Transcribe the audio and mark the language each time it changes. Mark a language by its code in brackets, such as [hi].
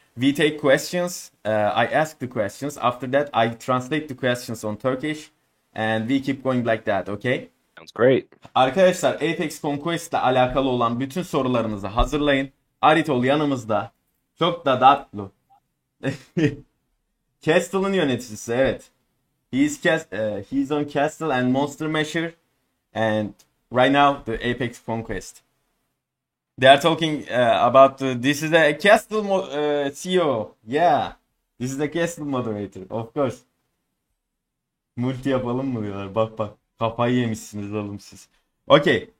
[en] We take questions, I ask the questions. After that, I translate the questions on Turkish, and we keep going like that, okay? Sounds great. [tr] Arkadaşlar, Apex Conquest ile alakalı olan bütün sorularınızı hazırlayın. Aridhol yanımızda. Çok da tatlı. Castle'ın yöneticisi, evet. [en] He's on Castle and Monster Measure, and right now the Apex Conquest. They are talking about this is a Castle CEO. Yeah, this is a Castle moderator, of course. [tr] Multi yapalım mı diyorlar. Bak bak, kafayı yemişsiniz oğlum siz. Okey.